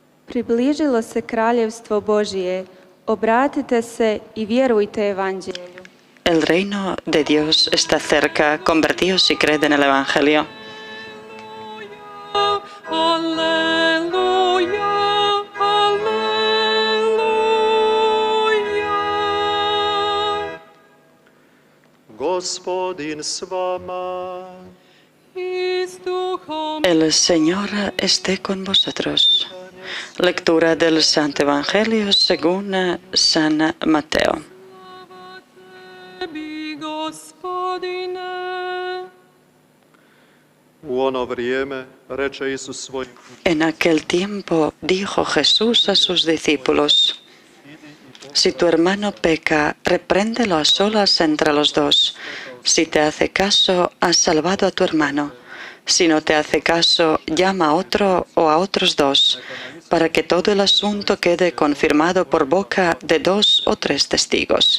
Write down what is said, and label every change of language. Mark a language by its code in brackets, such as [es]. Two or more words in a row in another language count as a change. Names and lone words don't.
[hr] Približilo se kraljevstvo Božije, obratite se i vjerujte evanđelju. [es] El reino de Dios está cerca, convertíos y creed en el Evangelio. [hr] Alleluja, alleluja. Gospodin s vama. I s duhom [es] El Señor esté con vosotros. Lectura del Santo Evangelio según San Mateo. [hr] tebi, Gospodine. U ono vrijeme reče Isus svojim [es] En aquel tiempo dijo Jesús a sus discípulos: si tu hermano peca, repréndelo a solas entre los dos. Si te hace caso, has salvado a tu hermano. Si no te hace caso, llama a otro o a otros dos, para que todo el asunto quede confirmado por boca de 2 o 3 testigos.